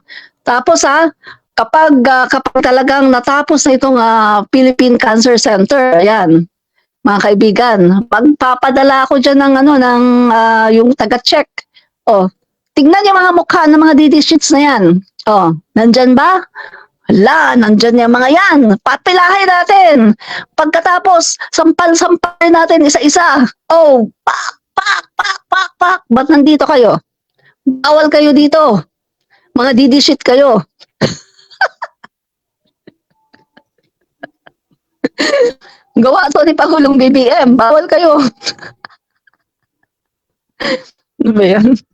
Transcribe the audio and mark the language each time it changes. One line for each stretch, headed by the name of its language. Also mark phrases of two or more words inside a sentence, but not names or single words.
Filipino: Tapos kapag talagang natapos na itong Philippine Cancer Center, ayan, mga kaibigan, pagpapadala ako dyan ng yung taga-check. Tingnan yung mga mukha ng mga DD sheets na yan. Oh, nandyan ba? Hala, nandyan yung mga yan. Papilahin natin. Pagkatapos, sampal-sampalin natin isa-isa. Oh, pak, pak, pak, pak, pak. Ba't nandito kayo? Bawal kayo dito. Mga DD sheet kayo. Gawa to ni Pangulong BBM. Bawal kayo. Ano ba yan?